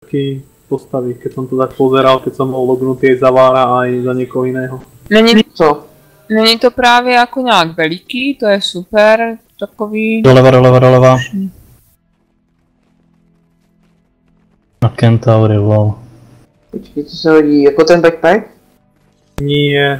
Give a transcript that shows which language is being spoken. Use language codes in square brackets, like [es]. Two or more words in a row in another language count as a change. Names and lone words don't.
[sk] nejaký postavy, keď som to tak pozeral, keď som bol lognutý aj za Vára aj [cs] za někoho jiného. Není to právě jako nějak veliký, to je super, takový... Doleva. Na Kentaury, wow. Počkej, co se hodí, jako ten backpack? [sk] Nie,